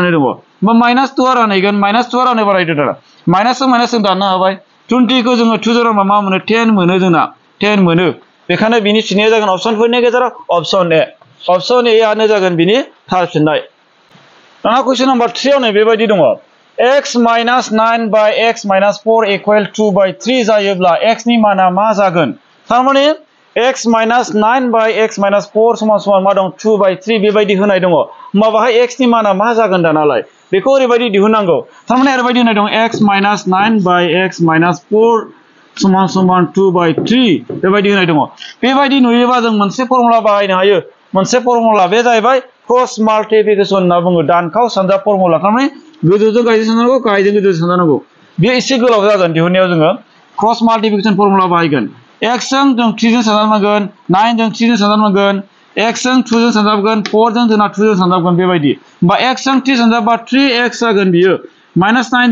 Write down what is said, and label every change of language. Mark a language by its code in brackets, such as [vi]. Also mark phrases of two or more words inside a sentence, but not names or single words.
[brx] होमबा -2 रानहैगोन, -2 रानोबा नायदो दाना माइनास जों दाननो हाबाय 20 खौ जोङो 2 जों मा मोनो 10 मोनो जोंना 10 मोनो बेखायनो बिनि फिननाया जागोन अपसनफोरनि गेजेराव अपसन ए आनो जागोन बिनि थार फिननाय दाना कुइसन नम्बर 3 आव नै बेबायदि दङ [en] x minus 9 by x minus 4 equal 2 by 3 [brx] जायोब्ला x नि माना मा जागोन थारमाने [en] x minus 9 by x minus 4 [brx] समान मा दं [en] 2 by 3 [brx] बेबायदि होनाय दङ होमबा बाहाय x नि माना मा जागोन दानालाय बेखौ ओरैबायदि दिहुननांगौ थारमाने ओरैबायदि होनाय दं [en] x minus 9 by x minus 4 [brx] समान [en] 2 by 3 [brx] बेबायदि होनाय दङ बेबायदि नुयोबा जों मोनसे फर्मुला बाहायनो हायो मोनसे फर्मुला बे जाहैबाय [en] cross multiplication [brx] होनना बुङो दानखाव सानजाब फर्मुला थारमाने गोजौजों गाहायजों सानजानांगौ गाहायजों गोजौजों सानजानांगौ बेयो एसे गोलाव जागोन दिहुननायाव जोङो [en] cross multiplication formula [brx] बाहायगोन x जों 3 जों सानजाबनांगोन 9 जों 3 जों सानजाबनांगोन x जों 2 जों सानजाबगोन 4 जों जोंना 2 जों सानजाबगोन बेबायदि होमबा x जों 3 सानजाबबा 3x जागोन बियो -9